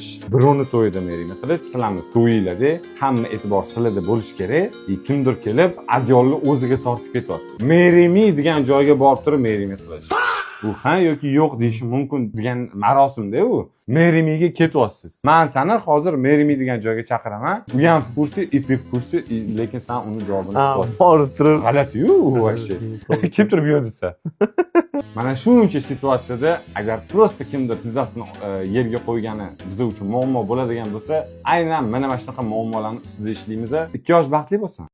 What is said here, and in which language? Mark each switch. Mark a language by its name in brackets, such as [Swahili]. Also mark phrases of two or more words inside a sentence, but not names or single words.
[Uzbek] Birovni to'yida merimi qilish, sizlarning to'yinglarda hamma e'tibor sizlarda bo'lish kerak. Kimdir kelib, adyolni o'ziga tortib ketyapti. Merimi degan joyga borib turib merimi qilish. Bu ha yoki yo'q deyish mumkin degan marosimda u. Merimiga ketyapsiz. Men seni hozir merimi degan joyga chaqiraman. U ham [Russian] в курсе, и ты в курсе, [Uzbek] lekin sen uni javobini kutasiz. Borib turib. G'alati-yu, вообще. Kelib turib yo'q desa. Mana shuncha situatsiyada agar prosta kimdir tizzasini yerga qo'ygani biz uchun muammo bo'ladigan bo'lsa, aynan mana shunaqa muammolarning ustida ishlaymiz. 2 yosh baxtli bo'lsin.